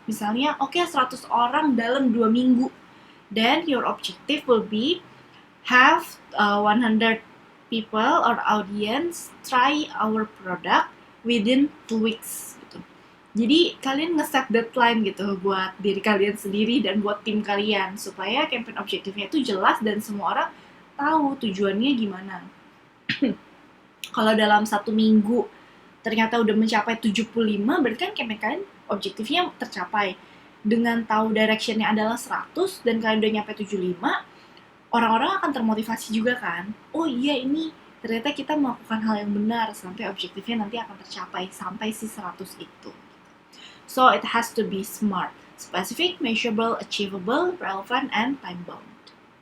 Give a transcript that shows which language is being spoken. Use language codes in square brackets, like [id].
[id] Misalnya, oke, 100 orang dalam 2 minggu. [en] Then your objective will be have 100 people or audience try our product within 2 weeks gitu. [id] Jadi kalian nge-set deadline gitu buat diri kalian sendiri dan buat tim kalian, supaya campaign objektifnya itu jelas dan semua orang tahu tujuannya gimana. Kalau dalam 1 minggu ternyata udah mencapai 75, berarti kan campaign kalian objektifnya tercapai. Dengan tahu directionnya adalah 100 dan kalian udah nyampe 75, orang-orang akan termotivasi juga kan. Oh iya, ini ternyata kita melakukan hal yang benar sampai objektifnya nanti akan tercapai sampai si 100 itu. [en] So it has to be smart, specific, measurable, achievable, relevant, and time-bound.